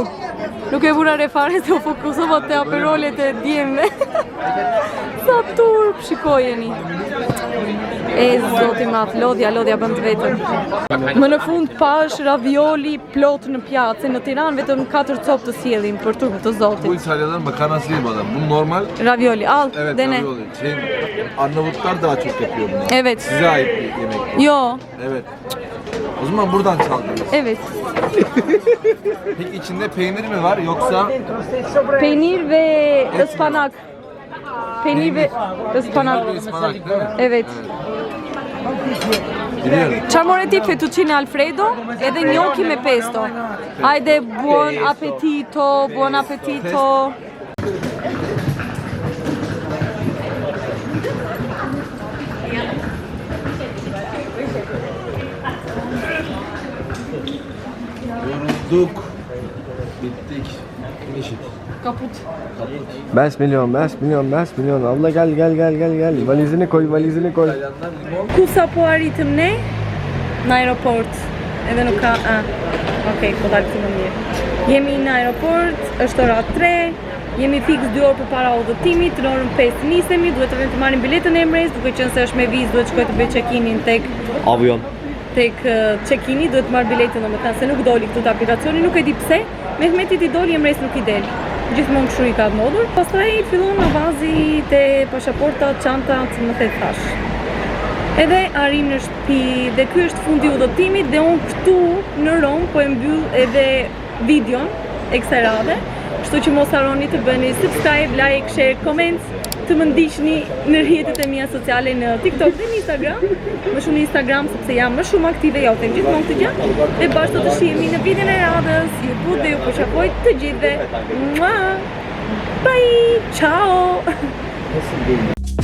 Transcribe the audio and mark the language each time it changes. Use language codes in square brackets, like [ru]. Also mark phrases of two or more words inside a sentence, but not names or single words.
[sq] Nuk e vura re fare se u fokusova te Aperolet e djemve. Sa turp, shikojeni. Zoti mat, lodhja bëm të vetën. Më në fund pash ravioli plot në pjatë, në Tiranë vetëm 4 copë të sjellin për turp të zotit. [tr] Bu İtalya'dan makarna silmadan. Bu normal. Ravioli, al, Evet, dene. ravioli. Arnavutlar daha çok yapıyor bunu. Evet. Size ait bir yemek bu. Yo, Evet. O zaman buradan çaldınız. evet. Peki içinde peynir mi var yoksa Peynir ve ıspanak. Peynir ve ıspanak. peynir ve ıspanak değil mi? Evet. Biliyorum. [sq] Çfarë more ti? Fettuccine Alfredo edhe gnocchi me pesto. Hajde, [it] buon appetito, buon appetito. [tr] Yorulduk. Bittik. Eşit. Kaput. 5 milyon. Abla gel. Valizini koy. [sq] Ku sa po arritëm ne? Në aeroport. Edhe nuk ka... Okej, po dalë këtë më mirë. Jemi në aeroport, është ora 3. Jemi fix 2 orë për para udhëtimit, në orën 5 nisemi, duhet të vend të marrim biletën e Emirates, duke qenë se është me vizë, duhet shkoj të bëj check-inin tek Avion. check-ini, duhet marr biletën, domethënë se nuk doli këtu te aplikacioni, nuk e di pse. Mehmetit i doli, Emirates nuk i del. Gjithmonë kështu i ka ndodhur. Pastaj fillon avazi te pasaportat, çantat, më the thash. Edhe arrim në shtëpi dhe ky është fundi i udhëtimit dhe unë këtu në Rom po e mbyll edhe videon e kësaj radhe. Kështu që mos harroni të bëni [en] subscribe, like, share, comments, [sq] të më ndiqni në rrjetet e mia sociale në TikTok dhe në Instagram. Më shumë në Instagram sepse jam më shumë aktive, ja u them gjithmonë këtë gjë. Dhe bashkë të shihemi në videon e radhës. Ju putë dhe ju përshapoj të gjithëve. [en] Bye! Ciao!